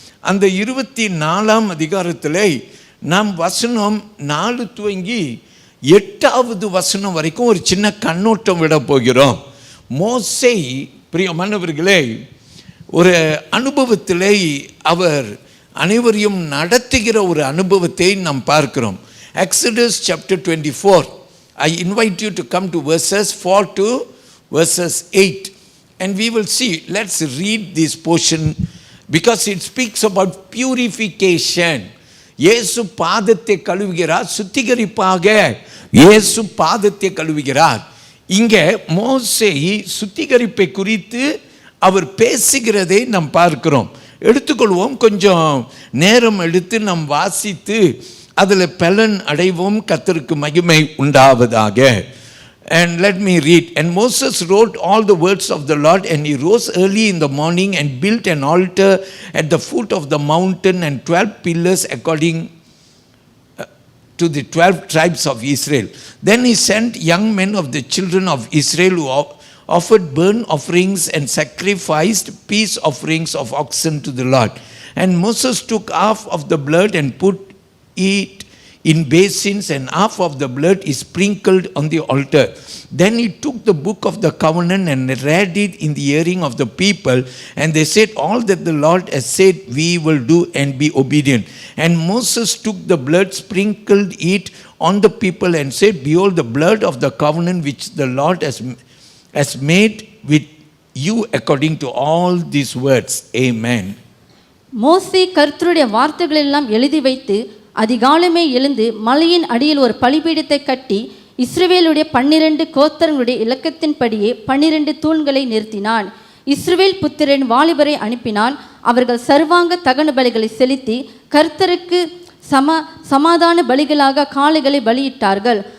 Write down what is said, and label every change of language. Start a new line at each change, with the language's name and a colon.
Tamil: அந்த 24ஆம் அதிகாரத்தில் நாம் வசனம் 4 துவங்கி 8வது வசனம் வரைக்கும் ஒரு சின்ன கண்ணோட்டம் விட போகிறோம். மோசே, பிரியமானவர்களே, ஒரு அனுபவத்திலே அவர் அனைவரையும் நடத்துகிற ஒரு அனுபவத்தை நாம் பார்க்கிறோம்.
English: Exodus chapter 24. I invite you to come to verses 4 to verses 8 and we will see. Let's read this portion because it speaks about purification.
Tamil: இயேசு பாதத்தை கழுவுகிறார், சுத்திகரிப்பாக இயேசு பாதத்தை கழுவுகிறார். இங்கே மோசே சுத்திகரிப்பை குறித்து அவர் பேசுகிறதை நாம் பார்க்கிறோம். எடுத்துக்கொள்வோம், கொஞ்சம் நேரம் எடுத்து நாம் வாசித்து அதில் பலன் அடைவோம். கர்த்தருக்கு மகிமை உண்டாவதாக.
English: And let me read. And Moses wrote all the words of the Lord, and he rose early in the morning and built an altar at the foot of the mountain and 12 pillars according to the 12 tribes of Israel. Then he sent young men of the children of Israel who offered burnt offerings and sacrificed peace offerings of oxen to the Lord. And Moses took half of the blood and put it in basins, and half of the blood is sprinkled on the altar. Then he took the book of the covenant and read it in the hearing of the people, and they said, all that the Lord has said we will do and be obedient. And Moses took the blood, sprinkled it on the people, and said, behold, the blood of the covenant which the Lord has made with you according to all these words. Amen.
Tamil: மோசே கர்த்தருடைய வார்த்தைகள் எல்லாம் எழுதி வைத்து அதிகாலமே எழுந்து மலையின் அடியில் ஒரு பலிபீடத்தை கட்டி இஸ்ரவேலுடைய 12 கோத்திரங்களுடைய இலக்கத்தின்படியே 12 தூண்களை நிறுத்தினான். இஸ்ரவேல் புத்திரன் வாலிபரை அனுப்பினான். அவர்கள் சர்வாங்க தகன பலிகளை செலுத்தி கர்த்தருக்கு சமாதான பலிகளாக காளைகளை பலியிட்டார்கள்.